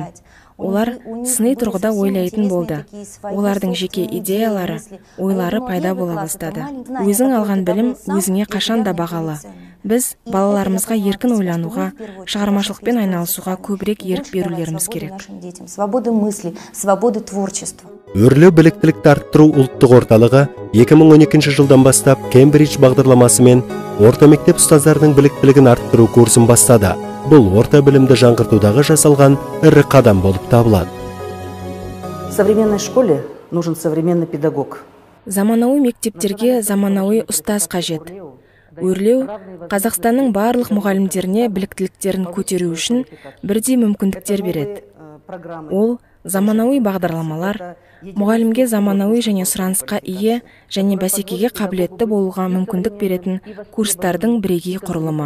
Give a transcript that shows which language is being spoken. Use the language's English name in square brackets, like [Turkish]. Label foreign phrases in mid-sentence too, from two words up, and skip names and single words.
[Kazakh] Олар сыни тұрғыда ойлайтын болды. Олардың жеке идеялары, ойлары пайда бола бастады. Өзің алған білім өзіңе қашан да бағалы. Біз балаларымызға еркін ойлануға, шығармашылықпен айналысуға көбірек ерік берулеріміз керек. [Russian] Свободы мысли, свободы творчества. [Kazakh] Өрлеу біліктілікті арттыру ұлттық орталығы 2012 жылдан бастап Кембридж бағдарламасымен орта мектеп ұстаздарының біліктілігін арттыру курсын бастады. Бұл орта білімді жаңғыртудағы жасалған ірі қадам болып табылады. [Russian] В современной школе нужен современный педагог. [Kazakh] Заманауи мектептерге заманауи ұстаз қажет. Өрлеу Қазақстанның барлық мұғалімдеріне біліктіліктерін көтеру үшін бірдей мүмкіндіктер береді. Ол заманауи бағдарламалар, мұғалімге заманауи және сұранысқа ие және бәсекеге қабілетті болуға мүмкіндік беретін курстардың бірегей құрылымы.